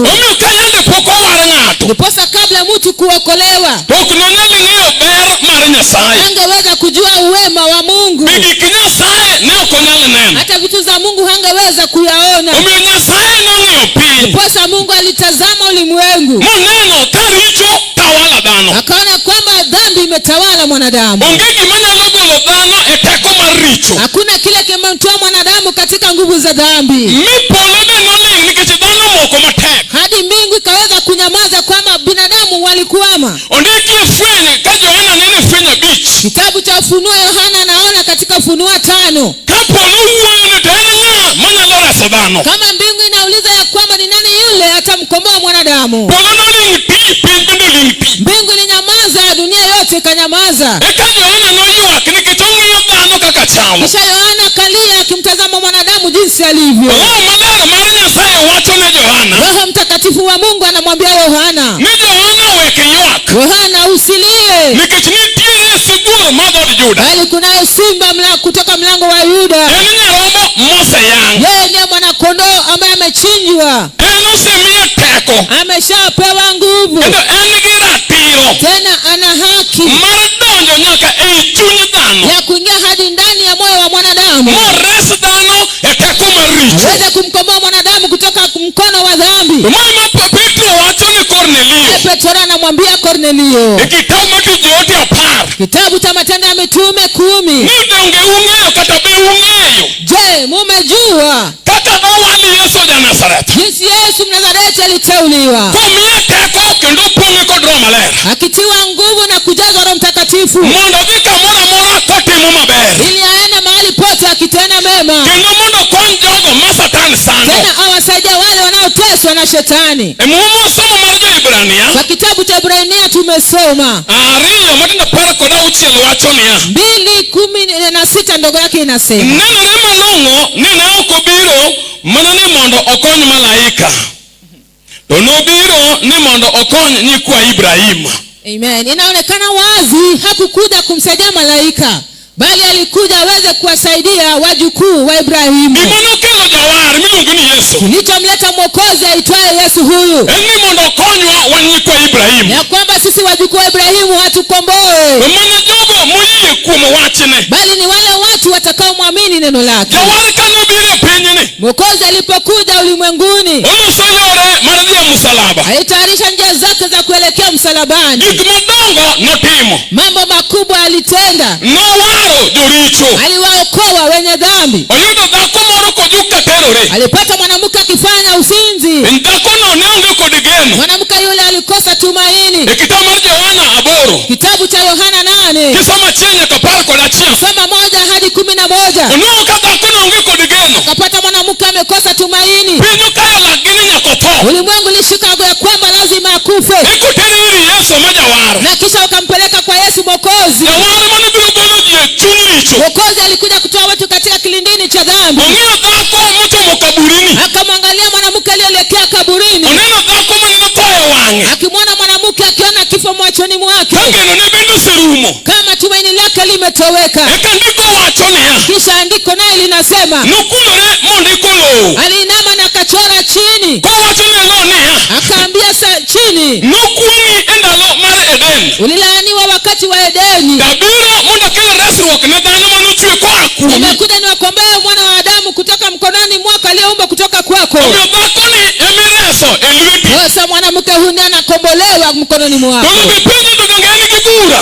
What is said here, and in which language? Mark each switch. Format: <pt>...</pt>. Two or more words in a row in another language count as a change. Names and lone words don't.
<luo>Omiyo ka yande pok owar ng'ato,</luo> <sw>Ndiposa kabla mtu kuokolewa,</sw> <luo>ok nonyal ng'eyo ber mar Nyasaye.</luo> <sw>hangeweza kujua uwema wa Mungu.</sw> <luo>Be gik Nyasaye ne ok onyal neno.</luo> <sw>Hata vitu za Mungu hangeweza kuyaona.</sw> <luo>Omiyo Nyasaye nong'iyo piny</luo> <sw>Ndiposa Mungu alitazama ulimwengu,</sw> <luo>moneno ka richo tawala dhano.</luo> <sw>akaona kwamba dhambi imetawala mwanadamu.</sw> <luo>Onge gima nyalo golo dhano e teko mar richo.</luo> <sw>Hakuna kile kimemtoa mwanadamu katika nguvu za dhambi.</sw> <luo>Mi polo be noling nikech dhano moko matek.</luo> <sw>Hadi mbingu ikaweza kunyamaza kwamba binadamu walikuama.</sw> <luo>Ondiki e fweny ka Johana nene fweny 5.</luo> <sw>Kitabu cha Ufunuo Yohana anaona katika Ufunuo 5.</sw> <luo>Ka polo wuoyo to en ng'a manyalo reso dhano.</luo> <sw>Kama mbingu inauliza ya kwamba ni nani yule atamkomboa mwanadamu.</sw> <luo>Polo noling ti, piny bende oling ti.</luo> <sw>Mbingu ilinyamaza, dunia yote ikanyamaza.</sw> <luo>Eka Johana noywak nikech ong'iyo dhano kaka chalo.</luo> <sw>Kisha Yohana kalia akimtazama mwanadamu jinsi alivyo.</sw> <luo>Roho maler mar Nyasaye wacho ne Johana</luo> <sw>Roho Mtakatifu wa Mungu anamwambia Yohana,</sw> <luo>ni Johana wek ywak</luo> <sw>Yohana usilie,</sw> <luo>nikech nitiere sibuor ma dhood Juda.</luo> <sw>bali kunayo simba kutoka mlango wa Yuda.</sw> <luo>En nyarombo moseyang'.</luo> <sw>Yeye ndiye mwanakondoo ambaye amechinjwa.</sw> <luo>En osemiye teko.</luo> <sw>Ameshapewa nguvu,</sw> <luo>Kendo en gi ratiro</luo> <sw>tena ana haki</sw> <luo>mar donjo nyaka ei chuny dhano</luo> <sw>ya kuingia hadi ndani ya moyo wa mwanadamu,</sw> <luo>mores dhano e teko mar richo.</luo> <sw>aweze kumkomboa mwanadamu kutoka mkono wa dhambi.</sw> <luo>Moima Petro wacho ni Kornelio</luo> <sw>Petro anamwambia Kornelio,</sw> <luo>e kitabu mar Joote 10</luo> <sw>kitabu cha Matendo ya Mitume 10,</sw> <luo>ni donge ung'eyo kata be ung'eyo</luo> <sw>je, mumejua</sw> <luo>kaka nowali Yesu ja-Nazareth</luo> <sw>jinsi Yesu Mnazareti aliteuliwa,</sw> <luo>komiye teko kendo opong'e kod Roho Maler</luo> <sw>akitiwa nguvu na kujazwa Roho Mtakatifu,</sw> <luo>mondo odhi kamoro amora kotimo maber,</luo> <sw>ili aende mahali pote akitenda mema,</sw> <luo>kendo mondo okony jogo ma Satan sando.</luo> <sw>tena awasaidia wale wanaoteswa na shetani.</sw> <luo>E muma wasomo mar Jo-Ibrania</luo> <sw>Kwa kitabu cha Ibrania tumesoma</sw> <luo>2 matindo 16 wacho niya.</luo> <sw>2:16 ndogo yake inasema,</sw> <luo>Nenore malong'o ni ne ok obiro mana ni mondo okony malaika, to nobiro ni mondo okony nyikwa Ibrahim. Amen.</luo> <sw>Inaonekana wazi hakukuja kumsaidia malaika, bali alikuja aweze kuwasaidia wajukuu wa Ibrahimu.</sw> <luo>Gima nokelo jawar miluongo ni Yesu</luo> <sw>Kilichomleta mwokozi aitwaye Yesu huyu</sw> <luo>en ni mondo okonywa wan nyikwa Ibrahim.</luo> <sw>ya kwamba sisi wajukuu wa Ibrahimu watukomboe,</sw> <luo>To mana jogo moyie kuom wachne.</luo> <sw>bali ni wale watu watakaomwamini neno lake.</sw> <luo>Jawar ka nobiro e pinyni,</luo> <sw>Mwokozi alipokuja ulimwenguni,</sw> <luo>oloso yore mar dhi e msalaba.</luo> <sw>alitayarisha njia zake za kuelekea msalabani.</sw> <luo>Gik madongo notimo.</luo> <sw>Mambo makubwa alitenda.</sw> <luo>Nowaro joricho.</luo> <sw>Aliwaokoa wenye dhambi.</sw> <luo>Oyudo dhako moro kojuka tero terore.</luo> <sw>alipata mwanamke akifanya uzinzi.</sw> <luo>Dhakono ne onge kod geno.</luo> <sw>Mwanamke yule alikosa tumaini.</sw> <luo>E kitabu mar Johana 8.</luo> <sw>Kitabu cha Yohana 8.</sw> <luo>Kisomo achiel nyaka 11.</luo> <sw>Soma 1 hadi 11.</sw> <luo>Onwang'o ka dhakono onge kod geno.</luo> <sw>Akapata mwanamke amekosa tumaini.</sw> <luo>Piny okayo lak ni nyaka otho.</luo> <sw>Ulimwengu ulishika ya kwamba lazima akufe.</sw> <luo>Ikotere ir Yesu ma jawar.</luo> <sw>Na kisha wakampeleka kwa Yesu Mwokozi.</sw> <luo>Jawar mane biro golo ji e chuny richo.</luo> <sw>Mwokozi alikuja kutoa watu katika kilindini cha dhambi.</sw> <luo>Ong'iyo dhako mochomo kaburini.</luo> <sw>Akamwangalia mwanamke aliyeelekea kaburini.</sw> <luo>Oneno dhako maneno tho e wang'e.</luo> <sw>Akimwona mwanamke akiona kifo machoni mwake.</sw> <luo>Ka geno ne bende oserumo.</luo> <sw>Kama tumaini lake limetoweka.</sw> <luo>Eka ndiko wacho niya.</luo> <sw>Kisha andiko naye linasema.</sw> <luo>Nokulore mondiko lowo.</luo> <sw>Aliinama na akachora chini.</sw> <luo>Kowacho ne lo niya.</luo> <sw>Akaambia chini.</sw> <luo>Nokwong'i e ndalo mar Eden.</luo> <sw>Ulilaaniwa wakati wa Edeni.</sw> <luo>Dabiro mondo akel resruok ne dhano manochwe koa kuomi.</luo> <sw>Nimekuja niwakomboe mwana wa Adamu kutoka mkononi mwako aliyeumba kutoka kwako.</sw> <luo>Omiyo dhakoni emireso e lweti.</luo> <sw>Sasa mwanamke huyu ndiye anakombolewa mkononi mwako.</sw> <luo>To be penjo to donge en gi bura.</luo>